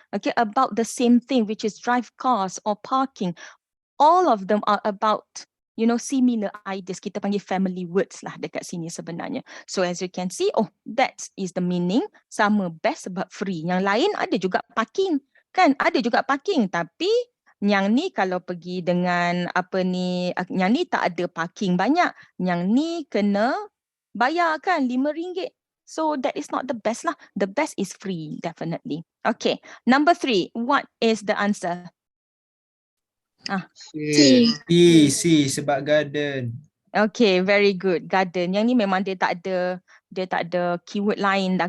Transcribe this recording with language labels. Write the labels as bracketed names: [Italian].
[English] Okay, about the same thing which is drive cars or parking. All of them are about, similar ideas. Kita panggil family words [Malay] lah dekat sini sebenarnya. [English] So as you can see, that is the meaning. [Malay] Sama best sebab free. Yang lain ada juga parking. Kan? Ada juga parking. Tapi yang ni kalau pergi dengan yang ni tak ada parking banyak. Yang ni kena bayar kan RM5. [English] So that is not the best lah. The best is free, definitely. Okay, number 3. What is the answer? [Malay] C sebab garden. [English] Okay, very good. Garden. [Malay] Yang ni memang dia tak ada keyword lain dah.